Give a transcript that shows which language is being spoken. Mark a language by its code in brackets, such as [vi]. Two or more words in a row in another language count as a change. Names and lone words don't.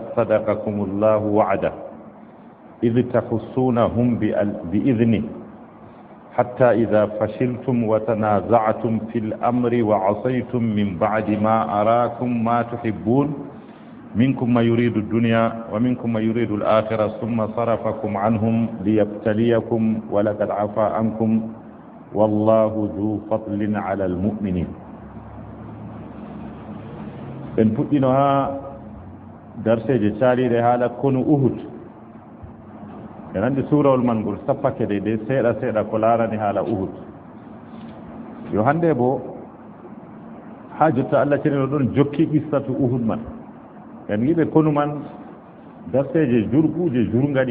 [ar] صدقكم الله وعده إذ تحسونهم بإذنه حتى إذا فشلتم وتنازعتم في الأمر وعصيتم من بعد ما أراكم ما تحبون منكم ما يريد الدنيا ومنكم ما يريد الآخرة ثم صرفكم عنهم ليبتليكم ولقد عفا عنكم والله ذو فضل على المؤمنين [ff] en puɗɗino ha darseje caaliɗe haala konu uhud en andi suurawol man ngol sappake de seeɗa seeɗa ko laarani haala uhud yo hannde bo ha jotta allah cenino ɗon jokki qissatu uhud man en yiɓe konu man darseje jurguuje jurgaɗi